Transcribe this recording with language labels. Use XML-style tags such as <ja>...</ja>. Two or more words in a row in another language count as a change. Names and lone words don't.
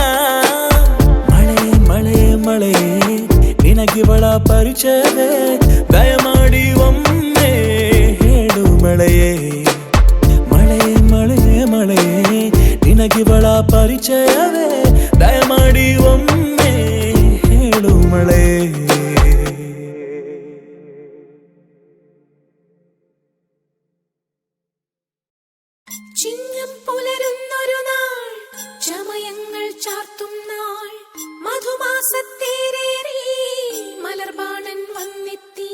<kn>ಮಳೆ ಮಳೆ ಮಳೆ ನಿನಗಿವಳ ಪರಿಚಯವೇ, ದಯಮಾಡಿ ಒಮ್ಮೆ ಹೇಳು ಮಳೆಯೇ. ಮಳೆ ಮಳೆ ಮಳೆ ನಿನಗಿವಳ ಪರಿಚಯವೇ, ದಯಮಾಡಿ ಒಮ್ಮೆ ಹೇಳು ಮಳೆ.</kn> <ml>ചിങ്ങം പുലരുന്നൊരു നാൾ, ചമയങ്ങൾ ചാർത്തും നാൾ, മധുമാസത്തേരേറി മലർബാണൻ വന്നെത്തി.</ml>